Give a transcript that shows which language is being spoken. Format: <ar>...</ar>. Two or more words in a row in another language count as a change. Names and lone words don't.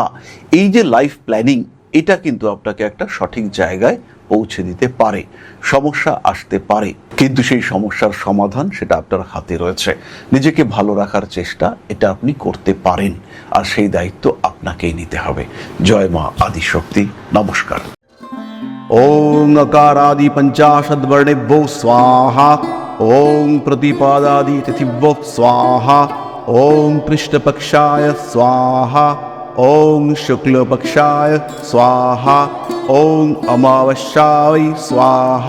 <bn>এই যে</bn> <en>life planning,</en> <bn>এটা কিন্তু আপনাকে একটা সঠিক জায়গায় পৌঁছে দিতে পারে। সমস্যা আসতে পারে, কিন্তু সেই সমস্যার সমাধান সেটা আপনার হাতে রয়েছে। নিজেকে ভালো রাখার চেষ্টা এটা আপনি করতে পারেন, আর সেই দায়িত্ব আপনাকেই নিতে হবে। জয় মা আদিশক্তি। নমস্কার।</bn> <sa>ओम नकारादि पंचाशद्वर्णेभ्यो स्वाहा। ओम प्रतिपादादि तिथिभ्यो स्वाहा। ओम कृष्णपक्षाय स्वाहा। ओम शुक्लपक्षाय स्वाहा। ओम अमावस्याय स्वाहा।</sa>